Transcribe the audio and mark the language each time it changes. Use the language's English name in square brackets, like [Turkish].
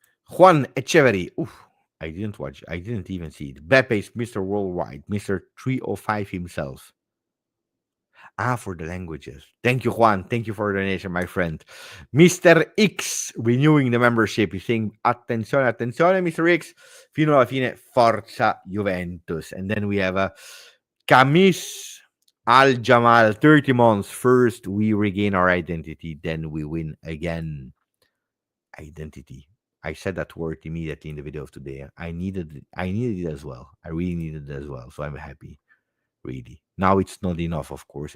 [English] Juan Echeverry. Oof, I didn't watch. I didn't even see it. Beppe is Mr. Worldwide, Mr. 305 himself. For the languages. Thank you, Juan. Thank you for the donation, my friend. Mr. X renewing the membership. He's saying, attenzione, Mr. X. [Italian] Fino alla fine, forza Juventus. [English] And then we have Kamis Al Jamal, 30 months. First, we regain our identity, then we win again. Identity. I said that word immediately in the video of today. I needed it as well. I really needed it as well. So I'm happy. Really. Now it's not enough, of course.